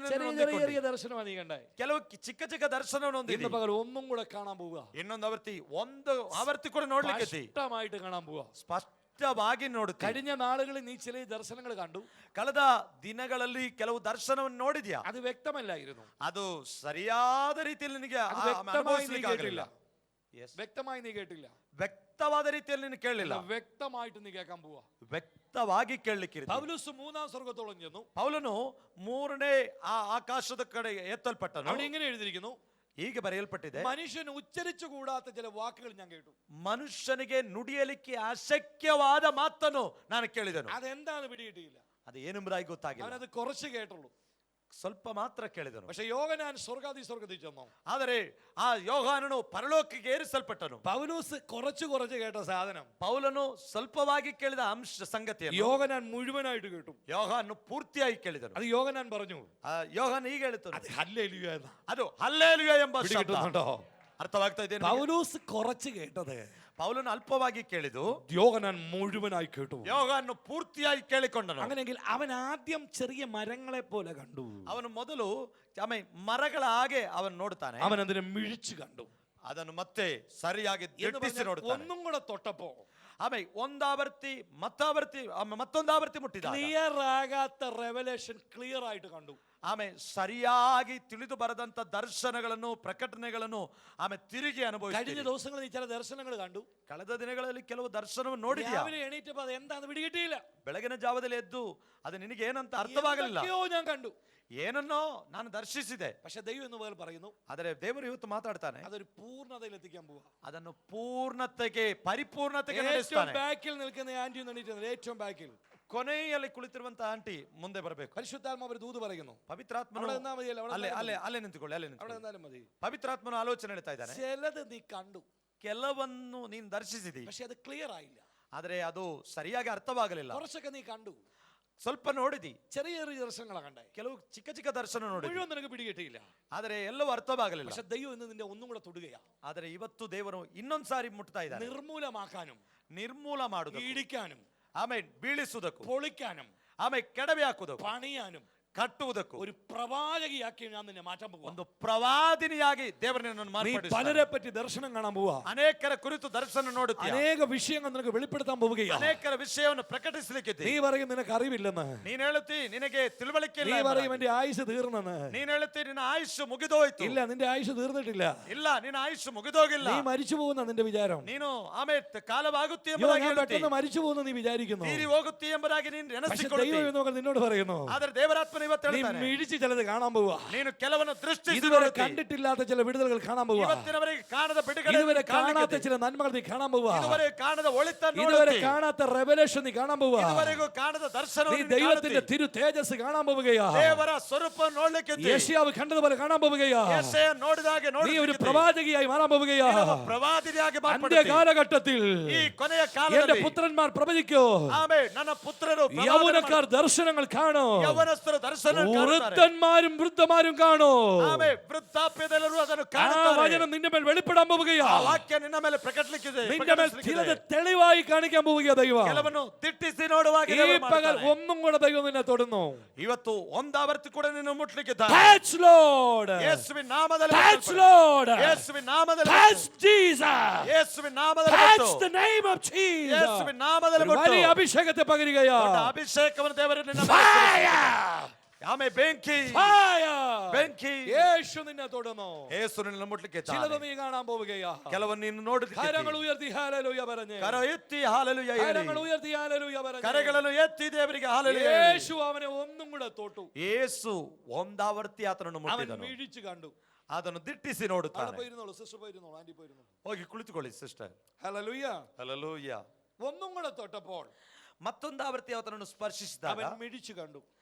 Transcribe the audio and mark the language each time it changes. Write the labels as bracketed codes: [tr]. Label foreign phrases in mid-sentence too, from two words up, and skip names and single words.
[ml] ചെറിയ ദർശനമാണ് നീ കണ്ടേ. [kn] ಕೆಲವು ಚಿಕ್ಕ ಚಿಕ್ಕ ದರ್ಶನವನ್ನು ಹೊಂದಿದ್ದಿ. [ml] ഇന്ന് പകൽ ഒന്നും കൂടെ കാണാൻ പോവുക. [kn] ಇನ್ನೊಂದು ಆವರ್ತಿ ಕೂಡ ನೋಡ್ಲಿಕ್ಕೆ [ml] ಸ್ಪಷ್ಟമായിട്ട് കാണാൻ പോവുക. [kn] ಸ್ಪಷ್ಟವಾಗಿ ನೋಡುತ್ತೆ. [ml] കഴിഞ്ഞ നാളുകളിൽ നീ ചില ദർശനങ്ങൾ കണ്ടു. [kn] ಕಳೆದ ದಿನಗಳಲ್ಲಿ ಕೆಲವು ದರ್ಶನವನ್ನು ನೋಡಿದ್ಯಾ? [ml] അത് വ്യക്തമല്ലായിരുന്നു. [kn] ಅದು ಸರಿಯಾದ ರೀತಿಯಲ್ಲಿ ನಿನಗೆ ಅನುಭವಿಸಲಿಕ್ಕಾಗಲಿಲ್ಲ. [ml] വ്യക്തമായി നീ കേട്ടില്ല. [kn] ವ್ಯಕ್ತವಾದ ರೀತಿಯಲ್ಲಿ ನೀನು ಕೇಳಲಿಲ್ಲ. [ml] വ്യക്തമായിട്ട് നീ കേൾക്കാൻ പോവാ. [kn] ವ್ಯಕ್ತವಾಗಿ ಕೇಳಲಿಕ್ಕೆ. [ml] പൗലോസ് മൂന്നാം സ്വർഗ്ഗത്തോളം ചെന്നു. [kn] ಪೌಲನು ಮೂರನೇ ಆಕಾಶದ ಕಡೆ ಎತ್ತಲ್ಪಟ್ಟನು. [ml] അവിടെ ഇങ്ങനെ എഴുതിയിരിക്കുന്നു, [kn] ಹೀಗೆ ಬರೆಯಲ್ಪಟ್ಟಿದೆ, [ml] മനുഷ്യൻ ഉച്ചരിച്ചു കൂടാത്ത ചില വാക്കുകൾ ഞാൻ കേട്ടു. [kn] ಮನುಷ್ಯನಿಗೆ ನುಡಿಯಲಿಕ್ಕೆ ಅಶಕ್ಯವಾದ ಮಾತನ್ನು ನಾನು ಕೇಳಿದನು. [ml] അതെന്താണ് പിടികിട്ടിയില്ല. [kn] ಅದು ಏನೆಂಬುದಾಗಿ ಗೊತ್ತಾಗಿಲ್ಲ. [ml] അവനത് കുറച്ച് കേട്ടുള്ളൂ. [kn] ಸ್ವಲ್ಪ ಮಾತ್ರ ಕೇಳಿದನು. [ml] പക്ഷെ യോഹന്നാൻ സ്വർഗ്ഗത്തിൽ ചെന്നു. [kn] ಆದರೆ ಆ ಯೋಹಾನನು ಪರಲೋಕಕ್ಕೆ ಏರಿಸಲ್ಪಟ್ಟನು. [ml] പൗലോസ് കുറച്ച് കേട്ട സാധനം [kn] ಪೌಲನು ಸ್ವಲ್ಪವಾಗಿ ಕೇಳಿದ ಸಂಗತಿಯನ್ನು [ml] യോഹന്നാൻ മുഴുവനായിട്ട് കേട്ടു. [kn] ಯೋಹಾನು ಪೂರ್ತಿಯಾಗಿ ಕೇಳಿದನು. [ml] അത് യോഹന്നാൻ പറഞ്ഞു. [kn] ಯೋಹಾನ್ ಹೀಗೆ ಹೇಳಿತು, [ml] അത് ഹല്ലേലൂയ എന്നാ. [kn] ಅದು ಹಲ್ಲೇಲೂಯ ಎಂಬ ಶಬ್ದ. [ml] പിടികിട്ടുന്നുണ്ടോ? [kn] ಅರ್ಥವಾಗ್ತಾ ಇದೆ. [ml] പൗലോസ് കുറച്ച് കേട്ടത്, [kn] ಪೌಲನು ಅಲ್ಪವಾಗಿ ಕೇಳಿದು, [ml] യോഹന്നാൻ മുഴുവനായി കേട്ടു. [kn] ಯೋಹಾನು ಪೂರ್ತಿಯಾಗಿ ಕೇಳಿಕೊಂಡನು. [ml] അങ്ങനെയെങ്കിൽ അവൻ ആദ്യം ചെറിയ മരങ്ങളെ പോലെ കണ്ടു. [kn] ಅವನು ಮೊದಲು ಮರಗಳ ಹಾಗೆ ಅವನು ನೋಡುತ್ತಾನೆ. [ml] അവൻ അതിനെ മിഴിച്ചു കണ്ടു. [kn] ಅದನ್ನು ಮತ್ತೆ ಸರಿಯಾಗಿ ದಿಟ್ಟಿಸಿ ನೋಡುತ್ತಾನೆ. [ml] ഒന്നും കൂടെ തൊട്ടപ്പോ [kn] ಆಮೇಲೆ ಒಂದಾವರ್ತಿ ಮತ್ತೊಂದು ಆವರ್ತಿ ಮುಟ್ಟಿದ [ml] ക്ലിയർ ആകാത്ത റെവലേഷൻ ക്ലിയർ ആയിട്ട് കണ്ടു. [kn] ಆಮೇಲೆ ಸರಿಯಾಗಿ ತಿಳಿದು ಬರದಂತ ದರ್ಶನಗಳನ್ನು ಪ್ರಕಟಣೆಗಳನ್ನು ಆಮೇಲೆ ತಿರುಗಿ [ml] കഴിഞ്ഞ [kn] ಅನುಭವಿಸಿದ. [ml] ദിവസങ്ങളിൽ നീ ചില ദർശനങ്ങൾ കണ്ടു. [kn] ಕಳೆದ ದಿನಗಳಲ್ಲಿ ಕೆಲವು ದರ್ಶನವನ್ನು ನೋಡಿದ್ಯಾ? [ml] രാവിലെ എണീറ്റപ്പോൾ അത് എന്താന്ന് പിടികിട്ടിയില്ല. [kn] ಬೆಳಗಿನ ಜಾವದಲ್ಲಿ ಎದ್ದು ಅದು ನಿನಗೆ ಏನಂತ ಅರ್ಥವಾಗಲಿಲ್ಲ. [ml] എന്തൊക്കെയോ ഞാൻ കണ്ടു. [kn] ಏನನ್ನೋ ನಾನು ದರ್ಶಿಸಿದೆ. [ml] പക്ഷെ ദൈവം എന്ന് പോലെ പറയുന്നു, [kn] ಆದರೆ ದೇವರು ಇವತ್ತು ಮಾತಾಡ್ತಾನೆ, [ml] അതൊരു പൂർണ്ണതയിൽ എത്തിക്കാൻ പോവാ. [kn] ಅದನ್ನು ಪೂರ್ಣತೆಗೆ ಪರಿಪೂರ್ಣತೆಗೆ [ml] ഏറ്റവും [kn] ನಡೆಸ್ತಾನೆ. [ml] ബാക്കിൽ നിൽക്കുന്ന ആന്റി എണീറ്റത് ഏറ്റവും ബാക്കിൽ. [kn] ಕೊನೆಯಲ್ಲಿ ಕುಳಿತಿರುವಂತ ಆಂಟಿ ಮುಂದೆ ಬರಬೇಕು. [ml] പരിശുദ്ധാത്മാവ് ഒരു ദൂത് പറയുന്നു. [kn] ಪವಿತ್ರಾತ್ಮನು [ml] അവിടെ നിന്നാ മതിയല്ലോ, അവിടെ [kn] ಅಲ್ಲೇ ನಿಂತುಕೊಳ್ಳಿ. [ml] അവിടെ നിന്നാലും മതി. [kn] ಪವಿತ್ರಾತ್ಮನ ಆಲೋಚನೆ ಹೇಳ್ತಾ ಇದ್ದಾನೆ. [ml] ചിലത് നീ കണ്ടു, [kn] ಕೆಲವನ್ನು ನೀನು ದರ್ಶಿಸಿದಿ, [ml] പക്ഷെ അത് ಕ್ಲಿಯರ್ ആയില്ല. [kn] ಆದ್ರೆ ಅದು ಸರಿಯಾಗಿ ಅರ್ಥವಾಗಲಿಲ್ಲ. [ml] കുറച്ചൊക്കെ നീ കണ്ടു, [kn] ಸ್ವಲ್ಪ ನೋಡಿದಿ, [ml] ചെറിയ ചെറിയ ദർശനങ്ങളാ കണ്ടേ. [kn] ಕೆಲವು ಚಿಕ್ಕ ಚಿಕ್ಕ ದರ್ಶನ ನೋಡಿದಿ, [ml] മുഴുവൻ നിനക്ക് പിടികിട്ടിയില്ല. [kn] ಆದರೆ ಎಲ್ಲವೂ ಅರ್ಥವಾಗಲಿಲ್ಲ. [ml] പക്ഷെ ദൈവം ഇന്ന് നിന്റെ ഒന്നും കൂടെ തൊടുകയാ. [kn] ಆದರೆ ಇವತ್ತು ದೇವರು ಇನ್ನೊಂದ್ ಸಾರಿ ಮುಟ್ತಾ ಇದ್ದಾನೆ. [ml] നിർമൂലമാക്കാനും, [kn] ನಿರ್ಮೂಲ ಮಾಡುವುದು, [ml] ഇടിക്കാനും, [kn] ಆಮೇಲೆ ಬೀಳಿಸುವುದಕ್ಕೂ, [ml] പൊളിക്കാനും, [kn] ಆಮೇಲೆ ಕೆಡವಿ ಹಾಕುವುದಕ್ಕೂ, [ml] പണിയാനും [kn] ಕಟ್ಟುವುದಕ್ಕೂ, [ml] ഒരു പ്രവാചകിയാക്കി ഞാൻ നിന്നെ മാറ്റാൻ പോകും. [kn] ಒಂದು ಪ್ರವಾದಿನಿಯಾಗಿ ದೇವರನ್ನು [ml] നീ [kn] ಮಾರ್ಪಡಿಸುತ್ತಾನೆ. [ml] പലരെ പറ്റി ദർശനം കാണാൻ പോവാ. [kn] ಅನೇಕರ ಕುರಿತು ದರ್ಶನ ನೋಡುತ್ತೀಯ. [ml] അനേക വിഷയങ്ങൾ നിനക്ക് വെളിപ്പെടുത്താൻ പോവുകയാ. [kn] ಅನೇಕರ ವಿಷಯವನ್ನು ಪ್ರಕಟಿಸಲಿಕ್ಕೆ [ml] നീ പറയും നിനക്ക് അറിവില്ലെന്ന്. [kn] ನೀನ್ ಹೇಳುತ್ತಿ ನಿನಗೆ ತಿಳುವಳಿಕೆ [ml] നീ [kn] ಇಲ್ಲ. [ml] പറയും എന്റെ ആയുസ് തീർന്നെന്ന്. [kn] ನೀನ್ ಹೇಳುತ್ತಿ ನಿನ್ನ ಆಯುಷ್ ಮುಗಿದೋಯ್ತು. [ml] ഇല്ല, നിന്റെ ആയുസ് തീർന്നിട്ടില്ല. [kn] ಇಲ್ಲ, ನಿನ್ನ ಆಯುಷ್ ಮುಗಿದೋಗಿಲ್ಲ. [ml] നീ മരിച്ചു പോകുന്ന നിന്റെ വിചാരം. [kn] ನೀನು ಆಮೇಲೆ ಕಾಲವಾಗುತ್ತಿ [ml] ഞാൻ [kn] ಎಂಬುದಾಗಿ ಹೇಳುತ್ತಿ. [ml] പെട്ടെന്ന് മരിച്ചു പോകുന്ന നീ വിചാരിക്കുന്നു. [kn] ತೀರಿ ಹೋಗುತ್ತಿ ಎಂಬುದಾಗಿ ನೀನು [ml] പക്ഷെ [kn] ನೆನೆಸಿಕೊಳ್ಳುತ್ತಿ. [ml] ദൈവം എന്നൊക്കെ നിന്നോട് പറയുന്നു, [kn] ಆದರೆ ದೇವರಾತ್ಮನ ಇವತ್ತು [ml] നീ [kn] ಹೇಳ್ತಾನೆ, [ml] മിഴിച്ച് ചിലത് കാണാൻ പോവാ. [kn] ನೀನು ಕೆಲವನ್ನು ದೃಷ್ಟಿಸಿ [ml] ഇതുവരെ [kn] ನೋಡುತ್ತಿ. [ml] കണ്ടിട്ടില്ലാത്ത ചില വിടുതലുകൾ കാണാൻ പോവാ. [kn] ಇವತ್ತಿನವರೆಗೆ ಕಾಣದ ಬಿಡುಗಡೆ, [ml] ഇതുവരെ കാണാത്ത ചില നന്മകൾ നീ കാണാൻ പോവാ. [kn] ಇದುವರೆ ಕಾಣದ ಒಳಿತನ್ನು [ml] ഇതുവരെ [kn] ನೋಡುತ್ತಿ. [ml] കാണാത്ത റെവലേഷൻ നീ കാണാൻ പോവാ. [kn] ಇದುವರೆಗೂ ಕಾಣದ [ml] നീ [kn] ದರ್ಶನವನ್ನು ನೀನು [ml] ദൈവത്തിന്റെ [kn] ಕಾಣುತ್ತಿ. [ml] തിരു തേജസ് കാണാൻ പോവുകയാ. [kn] ದೇವರ ಸ್ವರೂಪ ನೋಡ್ಲಿಕ್ಕೆ [ml] യേശയ്യാവ് കണ്ടതുപോലെ കാണാൻ പോവുകയാ. [kn] യേശയ്ಯ നോಡಿದಾಗೆ [ml] നീ ഒരു [kn] ನೋಡುತ್ತಿ. [ml] പ്രവാചകിയായി മാറാൻ പോവുകയാ. [kn] ಪ್ರವಾದಿಯಾಗಿ [ml] അന്ത്യ [kn] ಮಾರ್ಪಡುತ್ತಿ. [ml] കാലഘട്ടത്തിൽ [kn] ಈ ಕೊನೆಯ [ml] എന്റെ [kn] ಕಾಲದಲ್ಲಿ [ml] പുത്രന്മാർ പ്രവചിക്കോ. [kn] ಆಮೇಲೆ ನನ್ನ ಪುತ್ರರು [ml] യൗവനക്കാർ ദർശനങ്ങൾ കാണോ. [kn] ಯವನಸ್ಥರು ದರ್ಶನ ಕಾಣುತ್ತಾರೆ. [ml] വൃദ്ധന്മാരും വൃദ്ധമാരും കാണോ. [kn] ಆಮೇಲೆ ವೃದ್ಧಾಪ್ಯದಲ್ಲರೂ ಅದನ್ನು [ml] ആ [kn] ಕಾಣುತ್ತಾರೆ. [ml] വചനം നിന്റെ മേൽ വെളിപ്പെടാൻ പോവുകയാ. [kn] ಆ ವಾಕ್ಯ ನಿನ್ನ ಮೇಲೆ ಪ್ರಕಟಿಸಲಿಕ್ಕಿದೆ. [ml] നിന്റെ മേൽ ചിലത് തെളിവായി കാണിക്കാൻ പോവുകയാ ദൈവം. [kn] ಕೆಲವನ್ನು ದಿಟ್ಟಿಸಿ ನೋಡುವಾಗ [ml] ഈ [kn] ದೇವರು [ml] പകൽ [kn] ಮಾಡ್ತಾನೆ. [ml] ഒന്നും കൂടെ ദൈവം നിന്നെ തൊടുന്നു. [kn] ಇವತ್ತು ಒಂದಾವರ್ತಿ ಕೂಡ ನಿನ್ನ ಮುಟ್ಲಿಕ್ಕೆ [en] Touch Lord. [kn] ಯೇಸುವಿನ ನಾಮದಲ್ಲಿ [en] Touch [kn] ಮುಟ್ಟಲ್ಪಡು. [en] Lord. [kn] ಯೇಸುವಿನ ನಾಮದಲ್ಲಿ [en] Touch [kn] ಮುಟ್ಟು. [en] Jesus. [kn] ಯೇಸುವಿನ ನಾಮದಲ್ಲಿ [en] Touch [kn] ಮುಟ್ಟು. [en] the name of Jesus. [kn] ಯೇಸುವಿನ ನಾಮದಲ್ಲಿ [ml] ഒരു [kn] ಮುಟ್ಟು. [ml] വലിയ അഭിഷേകത്തെ പകരുകയാ. [kn] ದೊಡ್ಡ ಅಭಿಷೇಕವನ್ನು ದೇವರು ನಿನ್ನ ಮೇಲೆ ಸುರಿಸಿದ್ದಾನೆ. [en] Fire. [kn] ಆಮೇಲೆ ಬೆಂಕಿ [en] Fire. [kn] ಬೆಂಕಿ [ml] യേശു നിന്നെ തൊടുന്നു. [kn] ಯೇಸು ನಿನ್ನ ಮುಟ್ಲಿಕ್ಕೆ [ml] ചിലത് നീ കാണാൻ പോവുകയാ. [kn] ಕೆಲವನ್ನು ನೀನು ನೋಡುತ್ತೀಯ. [ml] കരങ്ങൾ ഉയർത്തി ഹല്ലേലൂയ പറഞ്ഞേ. [kn] ಕರ ಎತ್ತಿ ಹಾಲೆಲೂಯ ಹೇಳಿ. [ml] കരങ്ങൾ ഉയർത്തി ഹല്ലേലൂയ പറഞ്ഞേ. [kn] ಕರೆಗಳನ್ನು ಎತ್ತಿ ದೇವರಿಗೆ ಹಾಲೆಲೂಯ ಹೇಳಿ. [ml] യേശു അവനെ ഒന്നും കൂടെ തൊട്ടു. [kn] ಯೇಸು ಒಂದಾವರ್ತಿ ಆತನನ್ನು [ml] അവൻ [kn] ಮುಟ್ಟಿದನು. [ml] മിഴിച്ചു കണ്ടു. [kn] ಅದನ್ನು ದಿಟ್ಟಿಸಿ [ml] അവിടെ [kn] ನೋಡುತ್ತಾನೆ. [ml] പോയിരുന്നോളൂ, സിസ്റ്റർ പോയിരുന്നോളൂ, ആന്റി പോയിരുന്നോളൂ. [kn] ಹೋಗಿ ಕುಳಿತುಕೊಳ್ಳಿ ಸಿಸ್ಟರ್. [ml] ഹല്ലേലൂയ. [kn] ಹಲ್ಲೆಲೂಯಾ. [ml] ഒന്നും കൂടെ തൊട്ടപ്പോൾ [kn] ಮತ್ತೊಂದು ಆವರ್ತಿ ಆತನನ್ನು ಸ್ಪರ್ಶಿಸಿದಾಗ [ml] അവൻ മിഴിച്ചു കണ്ടു.